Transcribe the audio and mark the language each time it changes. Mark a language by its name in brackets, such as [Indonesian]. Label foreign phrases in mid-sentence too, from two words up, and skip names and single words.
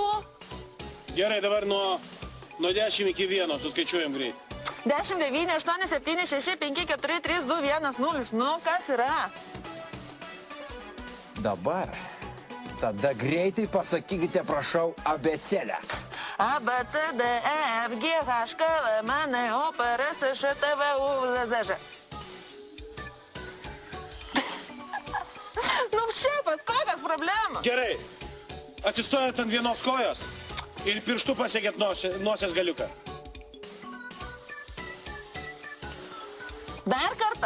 [Lithuanian] Gerai, dabar nuo 10 iki 1 suskaičiuojam greit. 10, 9, 8, 7, 6, 5, 4, 3, 2, 1, 0. Nu, kas yra? Dabar, tada greitai pasakykite, prašau, abėcėlę. A, B, C, D, E, F, G, H, K, L, M, N, O, P, R, S, Š, T, V, U, Z, Z, Ž. Nu, šefas, kokios problemos? Gerai, atsistojat ant vienos kojos ir pirštų pasiekėt nosies galiuką. Dar kartą?